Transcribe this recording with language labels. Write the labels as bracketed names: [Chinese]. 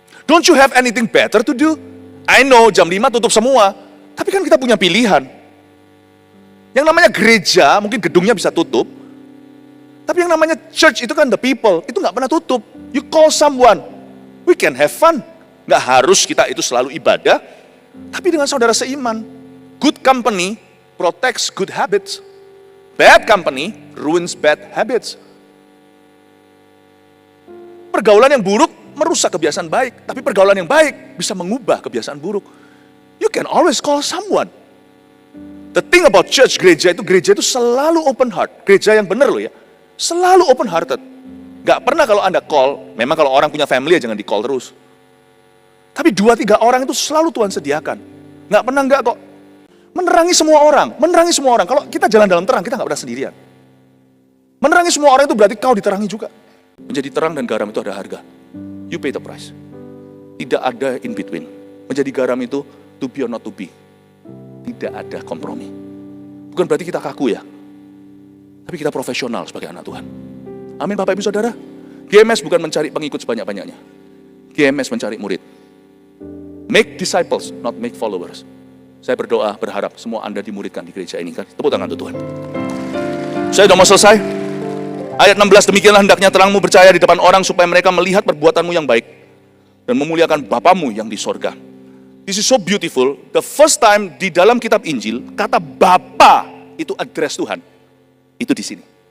[English] Don't you have anything better to do? I know [Indonesian] jam 5 tutup semua, tapi kan kita punya pilihan. Yang namanya gereja, mungkin gedungnya bisa tutup. Tapi yang namanya church itu kan [English] the people, [Indonesian] itu nggak pernah tutup. [English] You call someone, we can have fun. [Indonesian] Nggak harus kita itu selalu ibadah, tapi dengan saudara seiman. [English] Good company protects good habits. Bad company ruins bad habits. [Indonesian] Pergaulan yang buruk merusak kebiasaan baik, tapi pergaulan yang baik bisa mengubah kebiasaan buruk. [English] You can always call someone. The thing about church, [Indonesian] gereja itu selalu [English] open heart. [Indonesian] Gereja yang benar loh ya, selalu [English] open hearted. [Indonesian] Gak pernah kalau Anda call, memang kalau orang punya family ya jangan di call terus. Tapi 2-3 orang itu selalu Tuhan sediakan. Nggak pernah nggak kok. Menerangi semua orang, menerangi semua orang. Kalau kita jalan dalam terang, kita nggak pernah sendirian. Menerangi semua orang itu berarti kau diterangi juga. Menjadi terang dan garam itu ada harga. [English] You pay the price. [Indonesian] Tidak ada [English] in between. [Indonesian] Menjadi garam itu [English] to be or not to be. [Indonesian] Tidak ada kompromi. Bukan berarti kita kaku ya. Tapi kita profesional sebagai anak Tuhan. Amin Bapak Ibu Saudara. GMS bukan mencari pengikut sebanyak-banyaknya. GMS mencari murid. [English] Make disciples, not make followers. [Indonesian] Saya berdoa, berharap semua Anda dimuridkan di gereja ini. Tepuk tangan untuk Tuhan. Saya sudah mau selesai. Ayat 16, demikianlah hendaknya terangmu bercahaya di depan orang supaya mereka melihat perbuatanmu yang baik dan memuliakan Bapamu yang di sorga. [English] This is so beautiful. The first time [Indonesian] di dalam kitab Injil, kata Bapa itu address Tuhan. Itu di sini.